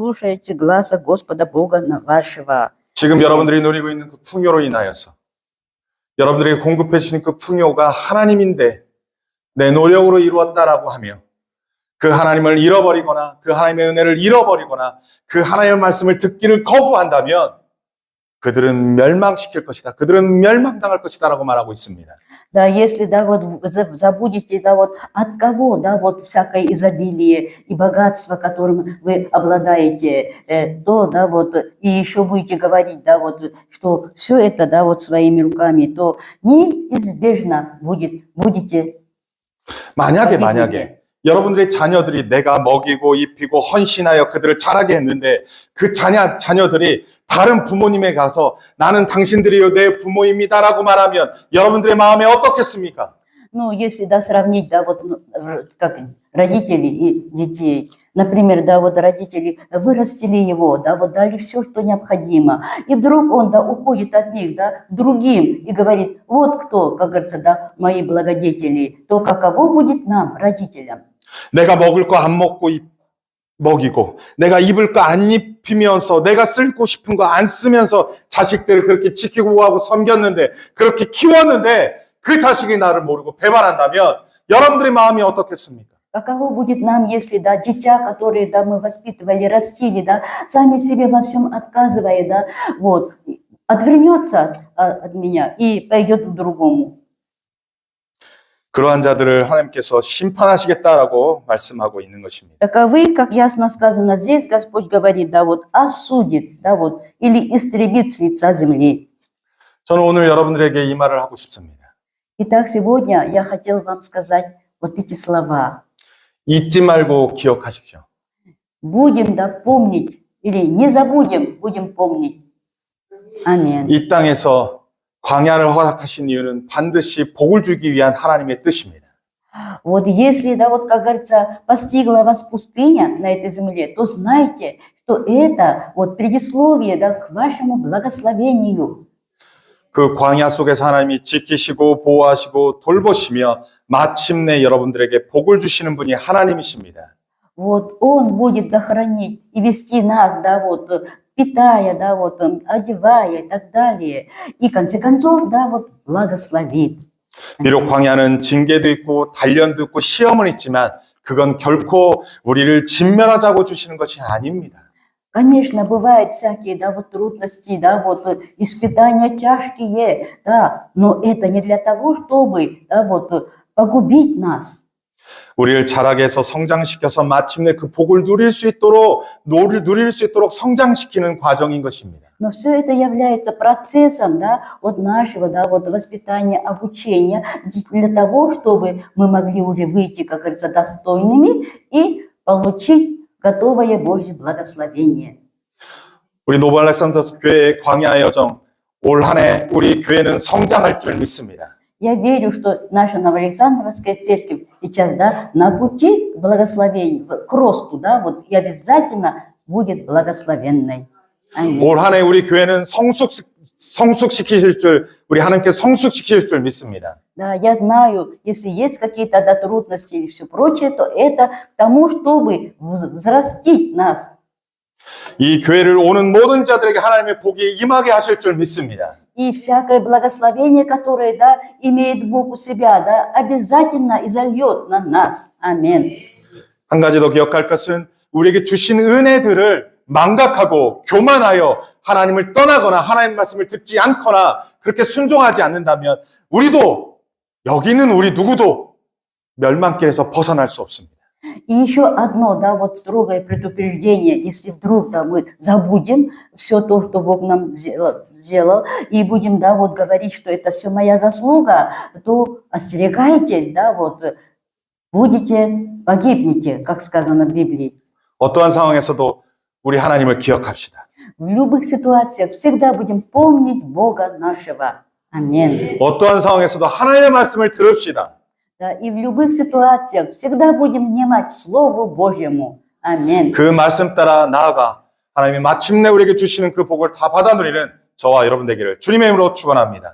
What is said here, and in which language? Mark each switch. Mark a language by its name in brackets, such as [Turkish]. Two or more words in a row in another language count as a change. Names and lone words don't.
[Korean] 지금 여러분들이 누리고 있는 그 풍요로 인하여서 여러분들에게 공급해 주시는 그 풍요가 하나님인데 내 노력으로 이루었다라고 하며 그 하나님을 잃어버리거나 그 하나님의 은혜를 잃어버리거나 그 하나님의 말씀을 듣기를 거부한다면 그들은 멸망시킬 것이다. 그들은 멸망당할 것이다라고 말하고 있습니다. [Russian] Да, если, да, вот забудете, да, вот от кого, да, вот всякое изобилие и богатство, которым вы обладаете, то, да, вот, и еще будете говорить, да, вот, что все это, да, вот своими руками, то неизбежно будете. [Korean] 만약에 여러분들의 자녀들이 내가 먹이고 입히고 헌신하여 그들을 자라게 했는데 그 자녀들이 다른 부모님에 가서 나는 당신들이 내 부모입니다라고 말하면 여러분들의 마음에 어떻겠습니까? [Russian] Ну, если, да, сравнить, да, вот, как родители и детей, например, да, вот родители вырастили его, да, вот дали все, что необходимо, и вдруг он, да, уходит от них, да, к другим и говорит, вот кто, как говорится, да, мои благодетели, то каково будет нам, родителям? [Korean] 내가 먹을 거 안 먹고 먹이고 내가 입을 거 안 입히면서 내가 쓰고 싶은 거 안 쓰면서 자식들을 그렇게 지키고 보호하고 섬겼는데 그렇게 키웠는데 그 자식이 나를 모르고 배반한다면 여러분들의 마음이 어떻겠습니까? [Russian] Каково будет нам, если, да, дитя, которые, да, мы воспитывали, растили, да, сами себе во всем отказывая, да, вот, отвернется от меня и пойдет к другому. [Korean] 그러한 자들을 하나님께서 심판하시겠다라고 말씀하고 있는 것입니다. [Russian] Таковы, как ясно сказано здесь, Господь говорит, да вот осудит, да вот, или истребит с лица земли. [Korean] 저는 오늘 여러분들에게 이 말을 하고 싶습니다. [Russian] Итак, сегодня я хотел вам сказать вот эти слова. [Korean] 잊지 말고 기억하십시오. [Russian] Будем, да, помнить, или не забудем, будем помнить. Аминь. [Korean] 이 땅에서 광야를 허락하신 이유는 반드시 복을 주기 위한 하나님의 뜻입니다. [Russian] Вот если, да, вот, как говорится, постигла вас пустыня на этой земле, то знайте, что это вот предисловие, да, к вашему благословению. [Korean] 그 광야 속에서 하나님이 지키시고 보호하시고 돌보시며 마침내 여러분들에게 복을 주시는 분이 하나님이십니다. [Russian] Вот Он будет, да, хранить и вести нас, да, вот, питая, да, вот, одевая и так далее. И, в конце концов, да, вот, благословит. [Korean] 비록 광야는 징계도 있고 단련도 있고 시험은 있지만 그건 결코 우리를 진멸하자고 주시는 것이 아닙니다. [Russian] Конечно, бывают всякие, да, вот, трудности, да, вот, испытания тяжкие, да, но это не для того, чтобы, да, вот, погубить нас. [Korean] 우리를 자라게 해서 성장시켜서 마침내 그 복을 누릴 수 있도록 성장시키는 과정인 것입니다. [Russian] Но все это является процессом, да, вот нашего, да, вот воспитания, обучения для того, чтобы мы могли уже выйти, как говорится, достойными и получить готовое Божье благословение. [Korean] 우리 노브 알렉산더 교회의 광야의 여정, 올 한 해 우리 교회는 성장할 줄 믿습니다. [Russian] Я верю, что наша Новоалександровская церковь сейчас, да, на пути к благословению, к росту, да, вот, и обязательно будет благословенной. Аминь. [Korean] 올 한 해 우리 교회는 성숙시키실 줄, 우리 하나님께 성숙시키실 줄 믿습니다. [Russian] Да, я знаю, если есть какие-то, да, трудности и все прочее, то это к тому, чтобы взрастить нас. [Korean] 이 교회를 오는 모든 자들에게 하나님의 복이 임하게 하실 줄 믿습니다. [Russian] И всякое благословение, которое, да, имеет Бог у себя, да, обязательно изольет на нас. Аминь. [Korean] 한 가지 더 기억할 것은 우리에게 주신 은혜들을 망각하고 교만하여 하나님을 떠나거나 하나님 말씀을 듣지 않거나 그렇게 순종하지 않는다면 우리도 여기 있는 우리 누구도 멸망길에서 벗어날 수 없습니다. [Russian] И еще одно, да, вот строгое предупреждение, если вдруг, да, мы забудем все то, что Бог нам сделал, и будем, да, вот говорить, что это все моя заслуга, то остерегайтесь, да, вот, погибнете, как сказано в Библии. [Korean] 어떠한 상황에서도 우리 하나님을 기억합시다. [Russian] В любых ситуациях всегда будем помнить Бога нашего. Аминь. [Korean] 어떠한 상황에서도 하나님의 말씀을 들읍시다. [Russian] Да, и в любых ситуациях всегда будем внимать Слову Божьему. Аминь. [Korean] 그 말씀 따라 나아가 하나님이 마침내 우리에게 주시는 그 복을 다 받아 누리는 저와 여러분 되기를 주님의 이름으로 축원합니다.